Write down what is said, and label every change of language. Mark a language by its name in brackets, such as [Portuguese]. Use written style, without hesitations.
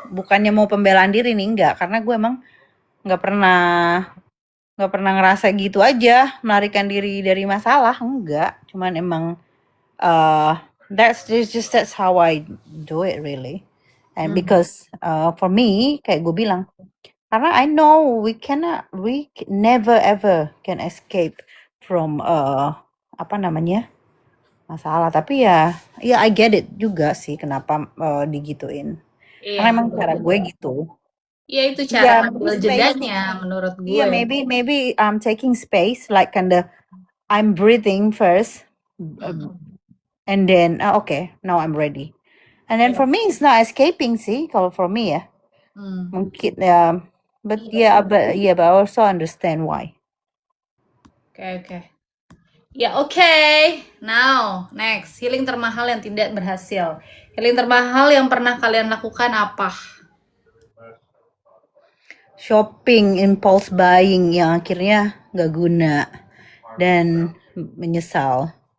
[Indonesian] Bukannya mau pembelaan diri nih enggak, karena gue emang nggak pernah ngerasa gitu aja melarikan diri dari masalah enggak. Cuman emang [English] that's how I do it really. And because for me [Indonesian] kayak gue bilang, karena [English] I know we never ever can escape from [Indonesian] apa namanya masalah. Tapi ya [English] I get it [Indonesian] juga sih kenapa digituin. Karena iya. emang cara gue gitu. Iya, itu cara [English] Yeah, [Indonesian] ngambil [English] maybe [Indonesian] jedanya menurut gue. [English] yeah, maybe I'm taking space, like kinda I'm breathing first, and then okay, now I'm ready. And then for me it's not escaping [Indonesian] sih, kalau [English] for me [Indonesian] ya. Mungkin [English] but I also understand why. [Indonesian] Oke. Ya, oke. [English] Now, next. [Indonesian] Healing termahal yang tidak berhasil. Healing termahal yang pernah kalian lakukan apa? Shopping, impulse buying yang akhirnya nggak guna dan menyesal.